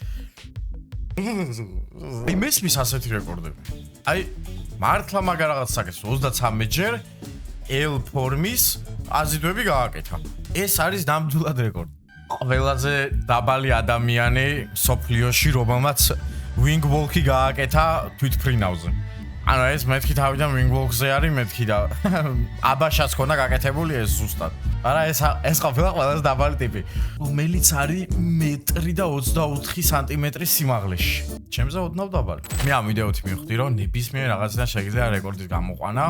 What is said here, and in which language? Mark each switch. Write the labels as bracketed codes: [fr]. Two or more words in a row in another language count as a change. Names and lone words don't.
[ka] აი მესმის ასეთი რეკორდები. აი მართლა მაგარ რაღაც საკეთს 33 ჯერ L ფორმის აზიდვები გააკეთა. ეს არის ნამდვილად რეკორდი. ყველაზე დაბალი ადამიანი სოფლიოში, რომელმაც [en] wing walk-ი [ka] გააკეთა თვითფრინავზე. ანუ ეს მეთქი თავიდან [en] wing walk-ზე [ka] არის, მეთქი და აბაშაც ქონა გაკეთებული ეს ზუსტად. არა ეს ყოფილა ყველაზე დაბალი ტიპი. რომელიც არის 1.24 სანტიმეტრი სიმაღლეში. ჩემზე ოდნავ დაბალი. მე ამ ვიდეოთი მივხვდი, რომ ნებისმიერ რაღაციდან შეგიძლია რეკორდის გამოყვანა.